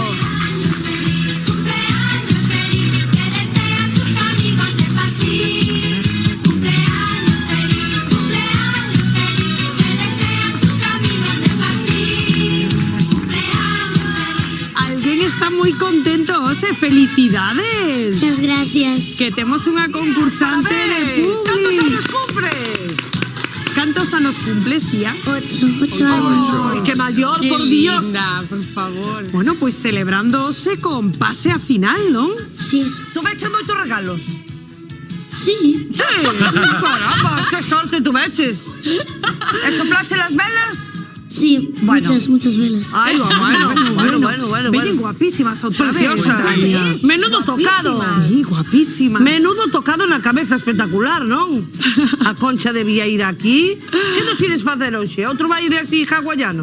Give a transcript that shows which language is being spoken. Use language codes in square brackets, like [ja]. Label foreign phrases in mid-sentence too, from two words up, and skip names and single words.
[gl] Alguén está moi contento hoxe. Felicidades. [es] Muchas gracias. [gl] Que temos unha concursante de Publi. Cantos anos cumpre? Cantos anos cumples, Ía? [es] 8 años. Ay, que mayor, Qué por Dios. linda, por favor. [gl] Bueno, pois celebrando hoxe con pase a final, non? [es] Sí. [gl] Tu veches moitos regalos? [es] Sí. [gl] Sí. Caramba, que sorte tu veches. E soplache [es] las velas? Sí, Bueno. muchas velas. Ay, bueno. [gl] Veñen guapísimas outra vez. [es] Preciosas. Menudo tocado. Sí, guapísimas. [gl] Menudo tocado na cabeza espectacular, non? A Concha debía ir aquí. Que nos ides facer hoxe? Outro baile así hawaiano?